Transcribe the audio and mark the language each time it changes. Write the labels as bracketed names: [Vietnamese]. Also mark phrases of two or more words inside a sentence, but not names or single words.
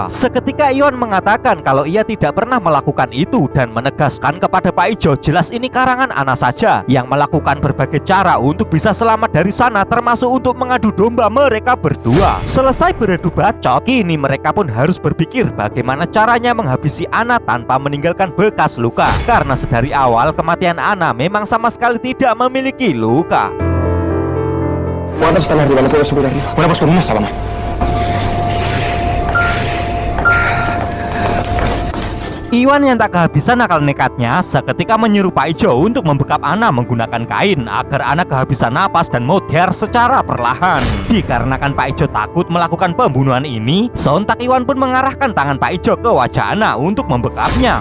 [Indonesian] Seketika Iwan mengatakan kalau ia tidak pernah melakukan itu dan menegaskan kepada Pak Ijo jelas ini karangan Ana saja yang melakukan berbagai cara untuk bisa selamat dari sana, termasuk untuk mengadu domba mereka berdua. Selesai beradu bacot, kini mereka pun harus berpikir bagaimana caranya menghabisi Ana tanpa meninggalkan bekas luka, karena sedari awal kematian Ana memang sama sekali tidak memiliki luka. [Spanish] ¿Cuántos están arriba? No puedo subir arriba. Bueno, pues con una sábana. [Indonesian] Iwan yang tak kehabisan akal nekatnya seketika menyuruh Pak Ijo untuk membekap Ana menggunakan kain agar Ana kehabisan napas dan modar secara perlahan. Dikarenakan Pak Ijo takut melakukan pembunuhan ini, sontak Iwan pun mengarahkan tangan Pak Ijo ke wajah Ana untuk membekapnya.